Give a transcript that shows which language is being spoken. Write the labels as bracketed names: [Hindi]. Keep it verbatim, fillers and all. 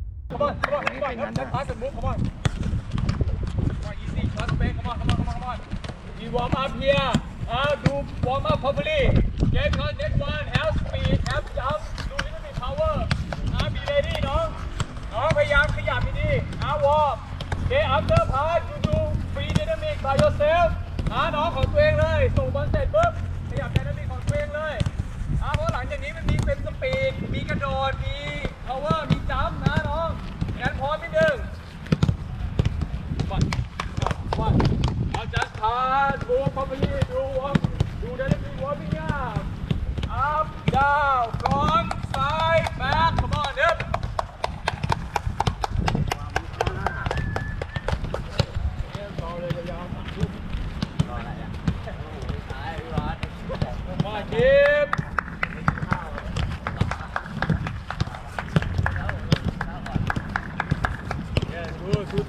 [English] Come on, come on, come on, don't, don't pass it, move, come on. Come on, easy, trust me, come on, come on, come on, come on. We warm up here, uh, do warm up properly. Get on that one, have speed, have jump, do little bit power. Uh, be ready, no? [Thai] No, พยายามขยับดีๆ uh, warm. [English] Okay, after part, you do free dynamic by yourself. [Thai] Uh, น้องของตัวเองเลย ส่งบอลเสร็จปุ๊บ ขยับ dynamic ของตัวเองเลย uh, เพราะหลังจากนี้มันมีเป็นสปีด มีกระโดด มี power มีจัมป์นะน้องงั้นพร้อมนิดนึง [English] one one one I'll just pass move properly do walk do dynamic warming up up down front side back come on up come on keep Yes, good.